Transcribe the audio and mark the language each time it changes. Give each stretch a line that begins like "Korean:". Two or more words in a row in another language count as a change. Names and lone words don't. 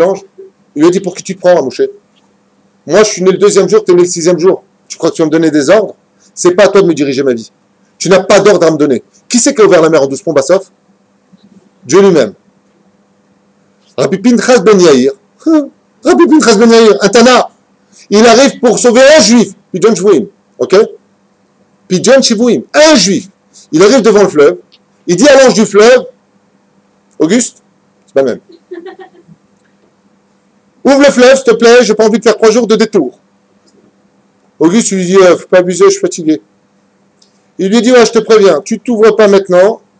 French: Il lui a dit, pour qui tu te prends, Moshe? Moi, je suis né le 2e jour, tu es né le 6e jour. Tu crois que tu vas me donner des ordres? C'est pas à toi de me diriger ma vie. Tu n'as pas d'ordre à me donner. Qui c'est qui a ouvert la mer en 12 ponts, Bassov? Dieu lui-même. Rabbi Pinchas Ben Yair. Rabbi Pinchas Ben Yair, un Tana. Il arrive pour sauver un juif.
Hebrew: פדיון שבויים. Ok? פדיון שבויים.
French: Un juif. Il arrive devant le fleuve. Il dit à l'ange du fleuve, Auguste, c'est pas le même. Ouvre le fleuve, s'il te plaît, j'ai pas envie de faire 3 jours de détour. Auguste lui dit, faut pas abuser, je suis fatigué. Il lui dit, ouais, je te préviens, tu t'ouvres pas maintenant.